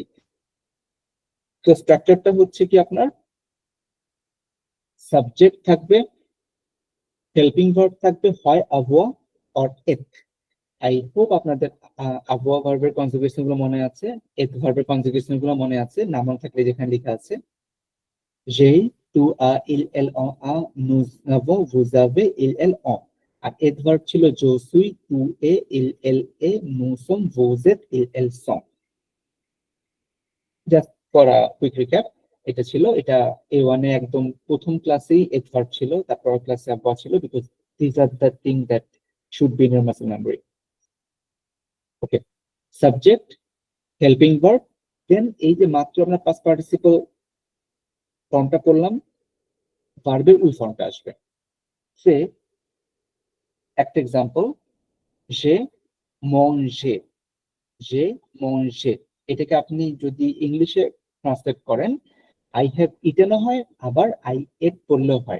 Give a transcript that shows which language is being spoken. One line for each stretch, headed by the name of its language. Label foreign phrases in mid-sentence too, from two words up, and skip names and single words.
Bangla: তো স্ট্রাকচারটা হচ্ছে কি, আপনার সাবজেক্ট থাকবে,
English: helping verb
Bangla: থাকবে হয় আভোয়া অর এথ।
English: I hope
Bangla: আপনাদের আভোয়া ভার্বের কনজুগেশন গুলো মনে আছে, এথ ভার্বের কনজুগেশন গুলো মনে আছে। না মনে থাকলে যেখানে লেখা আছে
French: j'ai, tu as, il, elle, on a, nous avons, vous avez, il, elle, on।
Bangla: আর এডভার্ব ছিল
French: je suis, tu es, il, elle est, nous sommes, vous êtes, il, elle sont।
English: just for a quick recap,
Bangla: এটা ছিল, এটা A1 এ একদম প্রথম ক্লাসেই এডভার্ব ছিল, তারপর ক্লাসে আভোয়া ছিল,
English: because this are the thing that should be in your muscle memory.
Bangla: ওকে, সাবজেক্ট,
English: helping verb,
Bangla: দেন এই যে মাত্র আমরা
English: past participle formটা
Bangla: পড়লাম, ভার্বের ওই ফর্মটা আসবে। সে একটা এক্সাম্পল,
French: j'ai mangé, j'ai mangé,
Bangla: এটাকে আপনি যদি ইংলিশে ট্রান্সলেট করেন
English: I have eaten
Bangla: হয়, আবার
English: I ate
Bangla: করলেও হয়।